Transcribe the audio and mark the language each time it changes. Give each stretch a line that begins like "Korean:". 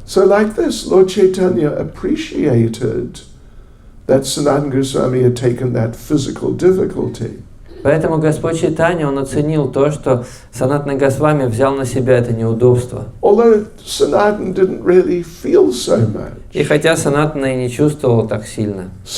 English: So like this, Lord Chaitanya appreciated that Sanatana Goswami had taken that physical difficulty.
Russian: Поэтому Господь Чайтанья, он оценил то, что Санатана Госвами взял на себя это неудобство.
English: Although Sanatana didn't really feel so much.
Russian: И хотя Санатана и не чувствовал так сильно.